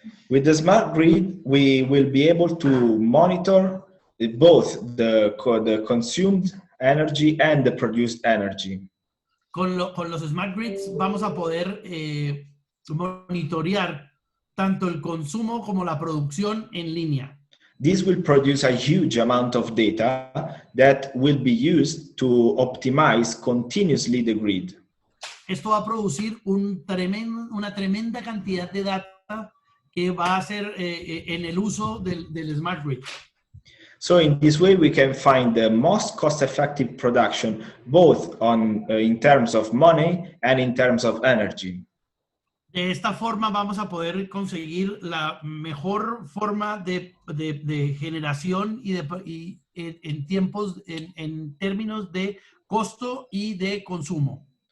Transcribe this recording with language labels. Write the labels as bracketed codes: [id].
[en] With the smart grid, we will be able to monitor both the consumed energy and the produced energy. [es] Con los smart grids vamos a poder monitorear tanto el consumo como la producción en línea. [en] This will produce a huge amount of data that will be used to optimize continuously the grid. [es] Esto va a producir una tremenda cantidad de data que va a ser en el uso del smart grid. [en] So in this way, we can find the most cost-effective production, both in terms of money and in terms of energy. [es] De esta forma vamos a poder conseguir la mejor forma de generación y en tiempos, en términos de costo y de consumo.